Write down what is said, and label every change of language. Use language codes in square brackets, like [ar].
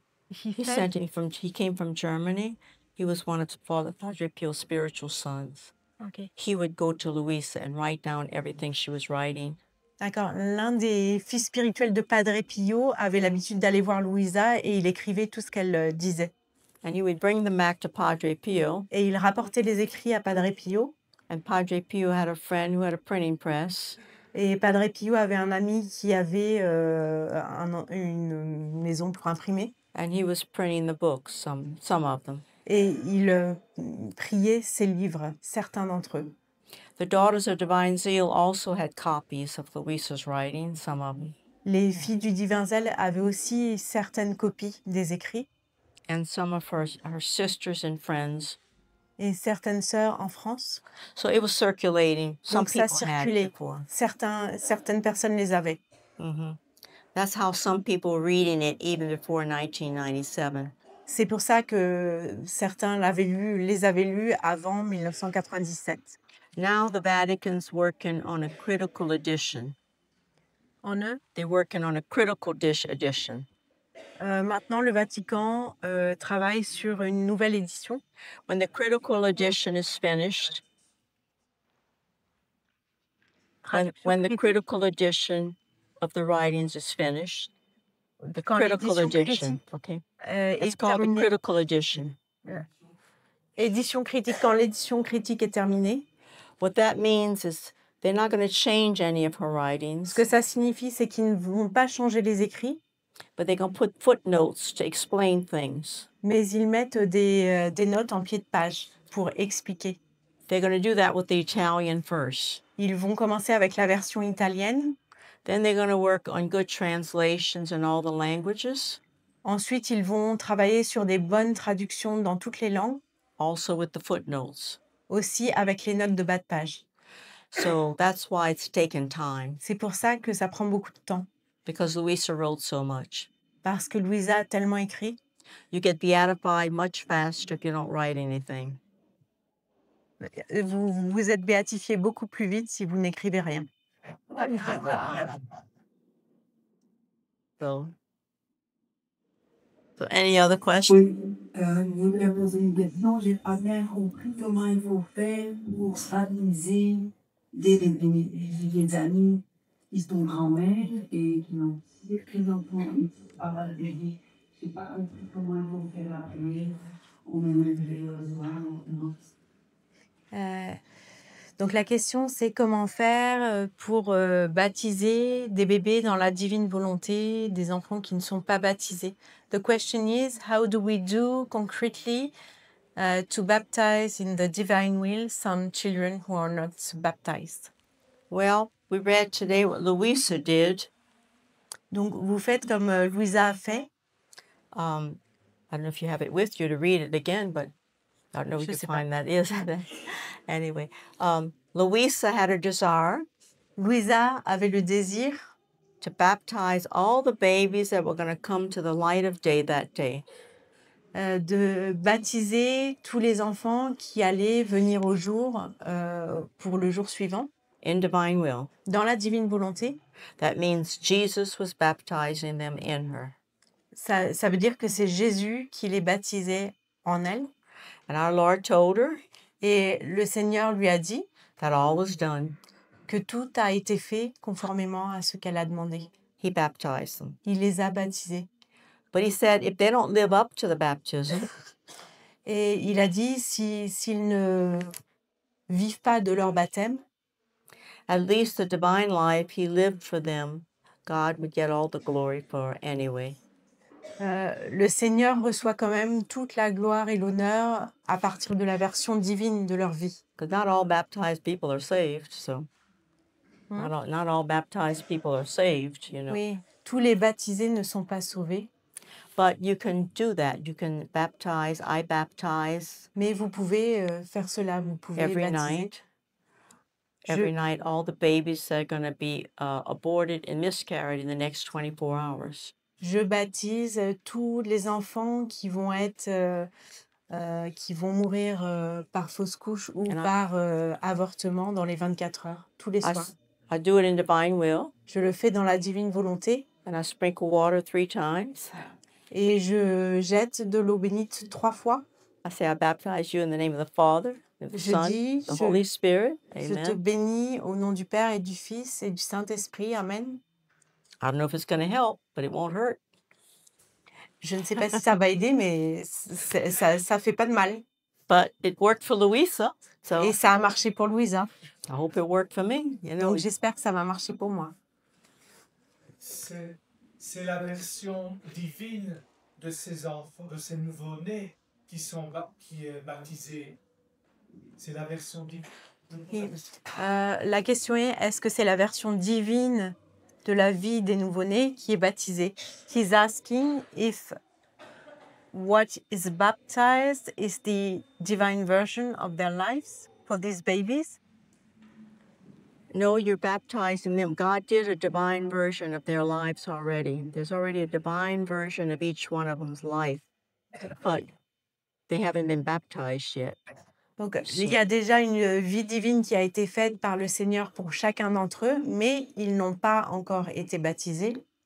[en] He came from Germany. He was one of Father Padre Pio's spiritual sons. Okay. He would go to Louisa and write down everything she was writing. [fr] D'accord. L'un des fils spirituels de Padre Pio avait l'habitude d'aller voir Louisa et il écrivait tout ce qu'elle disait. [en] And he would bring them back to Padre Pio. [fr] Et il rapportait les écrits à Padre Pio. [en] And Padre Pio had a friend who had a printing press. [fr] Et Padre Pio avait un ami qui avait une maison pour imprimer. [en] And he was printing the books, some of them. [fr] Et il priait ses livres, certains d'entre eux. [en] The Daughters of Divine Zeal also had copies of Louisa's writing, some of them. [fr] Les filles du divin zèle avaient aussi certaines copies des écrits. [en] And some of her sisters and friends. [fr] Et certaines sœurs en France. [en] So it was circulating. Some [fr] Donc ça [en] people had [fr] circulait. [en] it before. [fr] Certaines personnes les avaient. Mm-hmm. [en] That's how some people were reading it even before 1997. [fr] C'est pour ça que certains les avaient lus avant 1997. [en] Now the Vatican's working on a critical edition. They're working on a critical edition. [fr] Maintenant, le Vatican travaille sur une nouvelle édition. [en] When the critical edition is finished, when the critical edition of the writings is finished, the critical edition, okay? It's called the critical edition. [fr] Édition critique. Quand l'édition critique est terminée, [en] what that means is they're not going to change any of her writings. [fr] Ce que ça signifie, c'est qu'ils ne vont pas changer les écrits. [en] But they're going to put footnotes to explain things. [fr] Mais ils mettent des notes en pied de page pour expliquer. [en] They're going to do that with the Italian first. [fr] Ils vont commencer avec la version italienne. [en] Then they're going to work on good translations in all the languages. [fr] Ensuite, ils vont travailler sur des bonnes traductions dans toutes les langues. [en] Also with the footnotes. [fr] Aussi avec les notes de bas de page. [en] So that's why it's taken time. [fr] C'est pour ça que ça prend beaucoup de temps. [en] Because Louisa wrote so much. [fr] Parce que Louisa a tellement écrit. [en] You get beatified much faster if you don't write anything. [fr] Vous êtes béatifié beaucoup plus vite si vous n'écrivez rien. [en] So any other questions? [fr] Oui, je voulais poser une question. J'ai pas bien compris comment il faut faire pour stabiliser des amis qui sont grands-mères et qui ont des enfants qui parlent de vie. Je sais pas compris comment il faut faire la prière. On aimerait le voir maintenant. Donc la question, c'est comment faire pour baptiser des bébés dans la divine volonté, des enfants qui ne sont pas baptisés. [en] The question is, how do we do concretely to baptize in the divine will some children who are not baptized? Well, we read today what Louisa did. [fr] Donc vous faites comme Louisa a fait. [en] I don't know if you have it with you to read it again, but I don't know if you can find that is. Anyway, Louisa had a desire. [fr] Louisa avait le désir [en] to baptize all the babies that were going to come to the light of day that day. [fr] De baptiser tous les enfants qui allaient venir au jour pour le jour suivant. [en] In divine will. [fr] Dans la divine volonté. [en] That means Jesus was baptizing them in her. [fr] Ça veut dire que c'est Jésus qui les baptisait en elle. [en] And our Lord told her. [fr] Et le Seigneur lui a dit [en] that all was done. [fr] Que tout a été fait conformément à ce qu'elle a demandé. [en] He baptized them. [fr] Il les a baptisés. [en] But he said if they don't live up to the baptism. [fr] Et il a dit s'ils ne vivent pas de leur baptême, [en] at least the divine life he lived for them, God would get all the glory for anyway. [fr] Le Seigneur reçoit quand même toute la gloire et l'honneur à partir de la version divine de leur vie. [en] Because not all baptized people are saved, so not all baptized people are saved, you know. [fr] Oui, tous les baptisés ne sont pas sauvés. [en] But you can do that. You can baptize. I baptize [fr] Mais vous pouvez faire cela, vous pouvez [en] every [fr] baptiser. [en] night. Every night, all the babies that are going to be aborted and miscarried in the next 24 hours. [fr] Je baptise tous les enfants qui vont être, qui vont mourir par fausse couche ou [en] And [fr] par avortement dans les 24 heures, tous les soirs. [en] I do it in divine will, [fr] Je le fais dans la divine volonté [en] and I sprinkle water 3 times. [fr] et je jette de l'eau bénite 3 fois. [en] I say, I baptize you in the name of the Father, of the [fr] Je [en] Son, [fr] dis, [en] the Holy Spirit. [fr] je te [en] Amen. [fr] bénis au nom du Père et du Fils et du Saint-Esprit. Amen. [en] I don't know if it's going to help, but it won't hurt. [fr] Je ne sais pas si ça va aider, mais ça fait pas de mal. [en] But it worked for Louisa, so [fr] Et ça a marché pour Louisa. [en] I hope it worked for me. You know, [fr] Donc j'espère que ça va marcher pour moi. C'est la version divine de ces enfants, de ces nouveau-nés qui est baptisée. C'est la version divine. La question est-ce que c'est la version divine de la vie des nouveau-nés qui est baptisée? [en] He's asking if what is baptized is the divine version of their lives for these babies. no, you're baptizing them. God did a divine version of their lives already. There's already a divine version of each one of them's life, but they haven't been baptized yet. [fr] Donc, il y a déjà une vie divine qui a été faite par le Seigneur pour chacun d'entre eux, mais ils n'ont pas encore été baptisés.